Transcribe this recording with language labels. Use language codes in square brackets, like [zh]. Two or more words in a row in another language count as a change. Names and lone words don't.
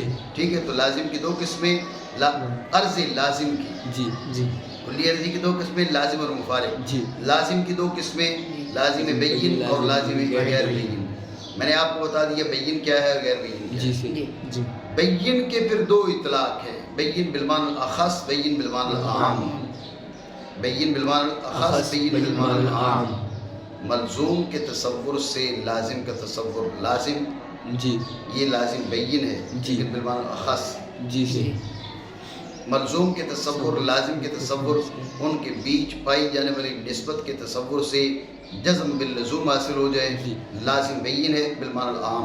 [ur] ٹھیک ہے، تو لازم کی دو قسمیں، عرض لازم کی کلی عرضی کی دو قسمیں، لازم اور مفارق۔ لازم کی دو قسمیں، لازم بین اور لازم غیر بین۔ میں نے آپ کو بتا دیا بین کیا ہے اور غیر بین کیا ہے۔ بین کے پھر دو اطلاق ہیں، [ar] بین بالمعنی الاخص، بین بالمعنی العام۔ بین بالمعنی الاخص، بین بالمعنی العام۔ [ur] ملزوم کے تصور سے لازم کا تصور، لازم یہ لازم بین ہے لیکن [ar] بالمعنی الاخص۔ [ur] ملزوم کے تصور، لازم کے تصور، ان کے بیچ پائی جانے والی نسبت کے تصور سے [ar] جزم باللزوم [ur] حاصل ہو جائے، لازم بین ہے [ar] بالمعنی العام۔